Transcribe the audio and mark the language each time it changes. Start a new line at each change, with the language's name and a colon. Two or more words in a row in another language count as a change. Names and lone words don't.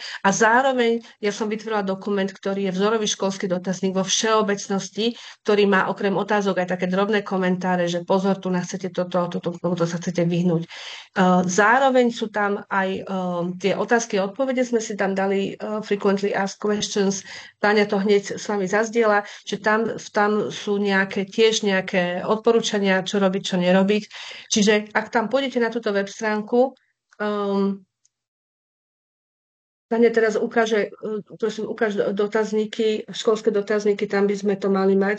Slovak: A zároveň ja som vytvorila dokument, ktorý je vzorový školský dotazník vo všeobecnosti, ktorý má okrem otázok aj také drobné komentáre, že pozor, tu chcete toto sa chcete vyhnúť. Zároveň sú tam aj tie otázky a odpovede, sme si tam dali
English: frequently asked questions.
Slovak: Táňa to hneď s vami zazdiela, že tam sú tiež nejaké odporúčania, čo robiť, čo nerobiť. Čiže ak tam pôjdete na túto web stránku, Tania teraz ukáže dotazníky, školské dotazníky, tam by sme to mali mať.